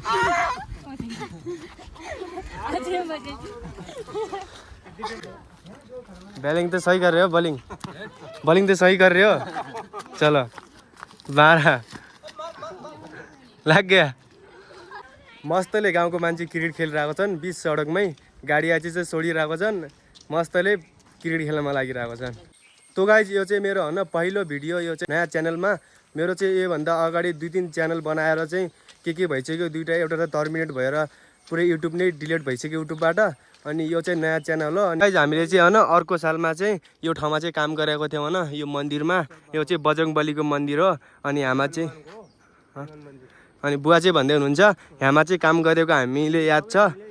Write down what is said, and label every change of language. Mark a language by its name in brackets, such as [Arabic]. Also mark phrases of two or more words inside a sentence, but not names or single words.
[Hindi] बैलिंग तो सही कर रहे हो बॉलिंग तो सही कर रहे हो चलो 12 लग गया [Nepali] मस्तले गाउँको मान्छे क्रिकेट खेलिरहेको छन् 20 सडकमै गाडी आछि चाहिँ छोडिरहेको छन् मस्तले क्रिकेट खेल्नमा लागिरहेको छन् तो गाइज यो चाहिँ मेरो हैन पहिलो भिडियो यो चाहिँ नयाँ च्यानलमा मेरो चाहिँ योभन्दा अगाडि 2-3 च्यानल बनाएर चाहिँ के भइसक्यो दुईटा एउटा त टर्मिनेट भएर पुरै युट्युब नै डिलिट भइसक्यो युट्युबबाट अनि यो चाहिँ नयाँ च्यानल हो अनि गाइज हामीले चाहिँ हैन अर्को सालमा चाहिँ यो ठाउँमा चाहिँ काम गरेको थियौँ हैन यो मन्दिरमा यो चाहिँ बजरङ्गबलीको मन्दिर हो अनि हामा चाहिँ अनि बुवा चाहिँ भन्दै हुनुहुन्छ यहाँमा चाहिँ काम गरेको हामीले याद छ